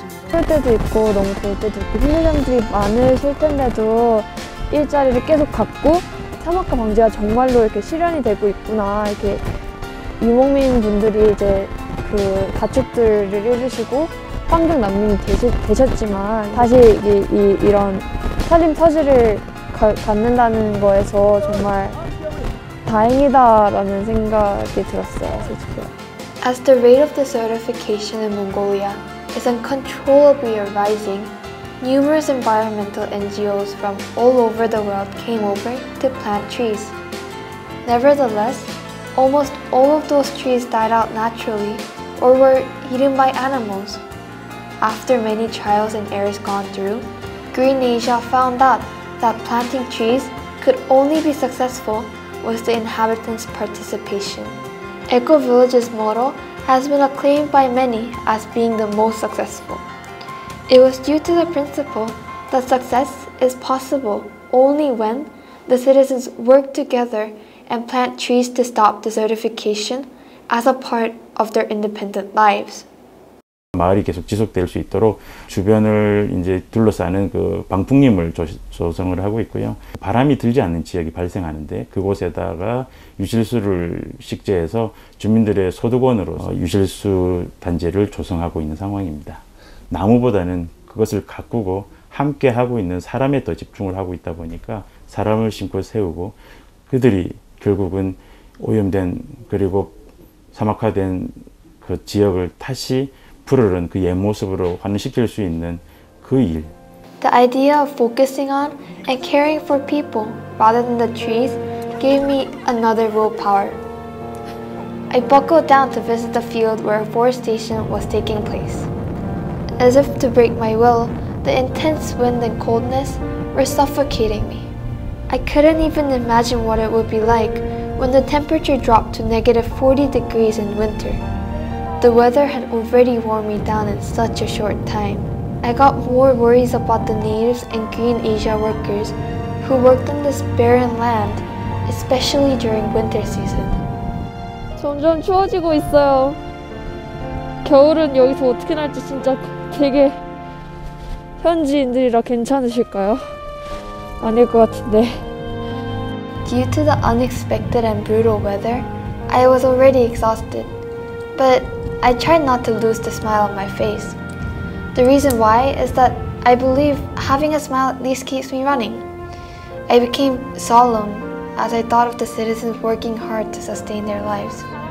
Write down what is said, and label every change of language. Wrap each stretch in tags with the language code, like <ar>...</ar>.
<ko>추울 때도 있고 너무 더울 때도 있고 힘든 점들이 많으실 텐데도 일자리를 계속 갖고 사막화 방지가 정말로 이렇게 실현이 되고 있구나, 이렇게 유목민 분들이 이제 그 가축들을 잃으시고 환경 난민이 되셨지만 다시 이런 살림 터지를 갖는다는 거에서 정말 다행이다라는 생각이 들었어요, 솔직히.</ko> <en>As the rate of desertification in Mongolia is uncontrollably rising, numerous environmental NGOs from all over the world came over to plant trees. Nevertheless, almost all of those trees died out naturally or were eaten by animals. After many trials and errors gone through, Green Asia found out that planting trees could only be successful with the inhabitants' participation. Eco Village's motto has been acclaimed by many as being the most successful. It was due to the principle that success is possible only when the citizens work together and plant trees to stop desertification as a part of their independent lives.</en> <ko>마을이 계속 지속될 수 있도록 주변을 이제 둘러싸는 그 방풍림을 조성을 하고 있고요. 바람이 들지 않는 지역이 발생하는데 그곳에다가 유실수를 식재해서 주민들의 소득원으로 유실수 단지를 조성하고 있는 상황입니다. 나무보다는 그것을 가꾸고 함께 하고 있는 사람에 더 집중을 하고 있다 보니까 사람을 심고 세우고 그들이 결국은 오염된 그리고 사막화된 그 지역을 다시 푸르른 그 옛 모습으로 환원시킬 수 있는 그 일.</ko> <en>The idea of focusing on and caring for people rather than the trees gave me another willpower. I buckled down to visit the field where afforestation was taking place. As if to break my will, the intense wind and coldness were suffocating me. I couldn't even imagine what it would be like when the temperature dropped to -40 degrees in winter. The weather had already worn me down in such a short time. I got more worries about the natives and Green Asia workers who worked on this barren land, especially during winter season.</en> <ko>점점 추워지고 있어요. 겨울은 여기서 어떻게 날지 진짜 되게 현지인들이라 괜찮으실까요? 아닐 것 같은데.</ko> <en>Due to the unexpected and brutal weather, I was already exhausted, but I tried not to lose the smile on my face. The reason why is that I believe having a smile at least keeps me running. I became solemn as I thought of the citizens working hard to sustain their lives.</en>